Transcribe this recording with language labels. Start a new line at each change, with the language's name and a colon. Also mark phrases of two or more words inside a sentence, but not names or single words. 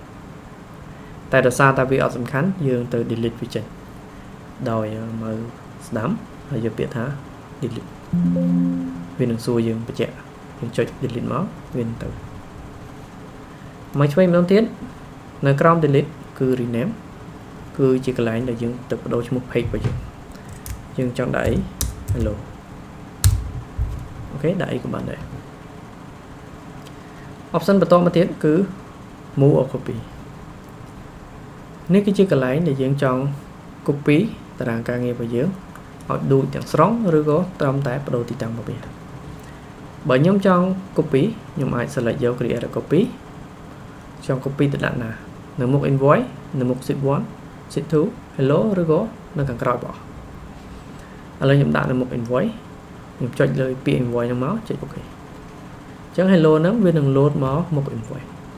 Khmer: តែដោយសារតែវាអត់សំខាន់យើងទៅ delete វាចេញដោយមើលស្ដាំហើយយកពាក្យថា delete វានឹងសួរយើងបញ្ជាក់យើងចុច delete មកវានឹងទៅមកឆ្វេងម្ដងទៀតនៅក្រោម delete គឺ rename គឺជាកន្លែងដែលយើងទៅបដូរឈ្មោះ page របស់យើងចង់ដាក់អី hello អូខេដាក់អីក៏បានដែរ option បន្តមកទៀតគឺ
English: move or copy
Khmer: នេះគឺជាកន្លែងដែលយើងចង់ copy តារាងការងាររបស់យើងឲ្យ ដូចទាំងស្រុងឬក៏ត្រឹមតែបដូរទីតាំងរបស់វាបើខ្ញុំចង់ copy ខ្ញុំអាច select យក
English: create a copy
Khmer: ចង់ copy ទៅដាក់ណានៅមុខ invoice នៅមុខ
English: sheet 1 sheet 2 hello
Khmer: ឬក៏នៅខាងក្រោយបងឥឡូវខ្ញុំដាក់នៅមុខ invoice ខ្ញុំចុចលើពាក្យ invoice ហ្នឹងមកចុច OK អញ្ចឹង hello ហ្នឹងវានឹង load មកមុខ invoice